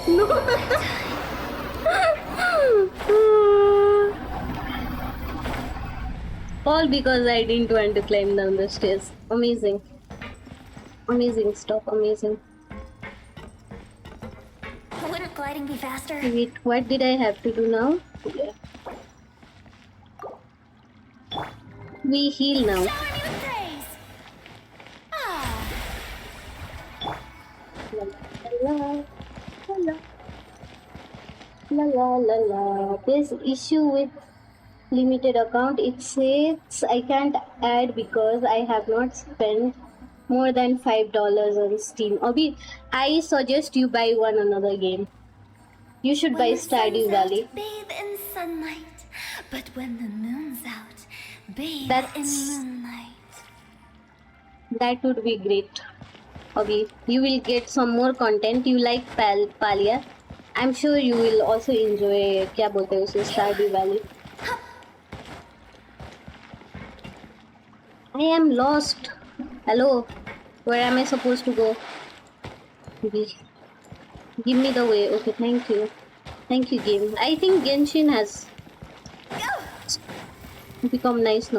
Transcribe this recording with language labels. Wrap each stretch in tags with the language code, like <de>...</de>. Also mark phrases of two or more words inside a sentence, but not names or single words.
<en>All because I didn't want to climb down the stairs. Amazing. Amazing stuff. Amazing. Wouldn't gliding be faster? Wait, what did I have to do now? Yeah. We heal now. Shower me with praise! Ah, La la la la la la la. There's issue with limited account. It says I can't add because I have not spent more than $5 on Steam. Obi, I suggest you buy one another game. You should buy when the Stardew sun's Valley. out, bathe in sunlight. But when the moon's out, bathe in That's- moonlight. That would be great. Obi, you will get some more content. You like Palia. I'm sure you will also enjoy</en> <hi>क्या बोलते हैं उसे</hi> <en>Stardew Valley. I am lost. Hello, where am I supposed to go? Give me the way. Okay, thank you. Thank you, game. I think Genshin has become nice now.</en>